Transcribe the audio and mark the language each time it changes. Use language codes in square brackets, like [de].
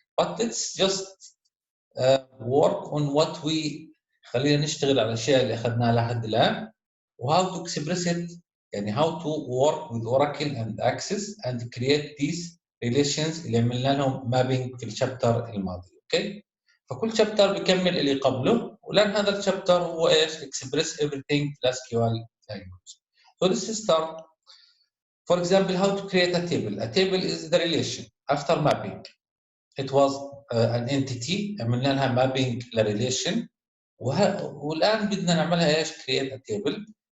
[en] But let's just work on what we [ar] خلينا نشتغل على الاشياء اللي اخذناها لحد الان وهاو [en] to express it, [ar] يعني [en] how to work with Oracle and Access and create these relations [ar] اللي عملنا لهم [en] mapping [ar] في الشابتر الماضي. اوكي، فكل شابتر بيكمل اللي قبله، ولان هذا الشابتر هو ايش [en] express everything [ar] في SQL language. [en] So let's start. For example, how to create a table. A table is the relation after mapping. It was an entity [ar] عملنا لها mapping لريليشن، والآن بدنا نعملها ايش؟ [en] create a table.